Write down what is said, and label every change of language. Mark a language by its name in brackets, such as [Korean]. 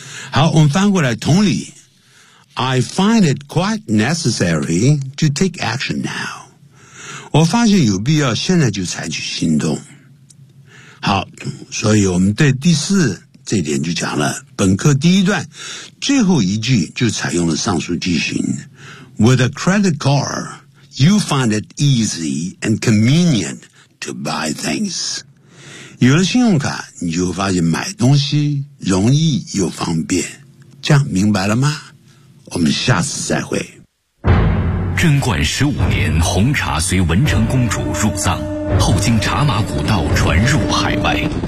[Chinese] 好，我们翻过来，同理。 [English] I find it quite necessary to take action now. [Chinese] 我发现有必要现在就采取行动。好，所以我们对第四这一点就讲了，本课第一段最后一句就采用了上述句型。 [English] With a credit card, you find it easy and convenient to buy things. [Chinese] 有了信用卡，你就发现买东西容易又方便。这样明白了吗？我们下次再会。贞观十五年，红茶随文成公主入藏，后经茶马古道传入海外。